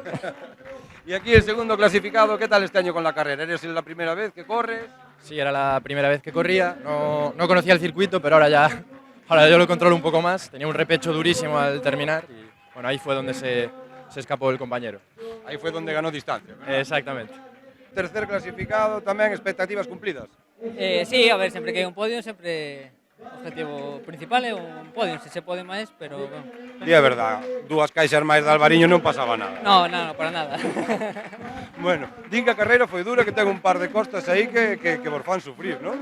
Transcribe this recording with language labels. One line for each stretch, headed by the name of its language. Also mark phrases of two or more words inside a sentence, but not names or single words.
Spanish: Y aquí el segundo clasificado, ¿qué tal este año con la carrera? ¿Eres la primera vez que corres? Sí, era la primera vez que corría, no conocía el circuito, pero ahora yo lo controlo un poco más, tenía un repecho durísimo al terminar y bueno, ahí fue donde se escapó el compañero. Ahí fue donde ganó distancia, ¿verdad? Exactamente.
Galician: Tercer clasificado, tamén expectativas cumplidas. Sí, a ver, sempre que hai un podio, sempre o objetivo principal é un podio, se se pode máis, pero bueno. Di a verdad, dúas caixas máis de Alvariño non pasaba nada.
Spanish: No, para nada.
Galician: Bueno, din que a carreira foi dura, que ten un par de costas aí que vos fan sufrir, non?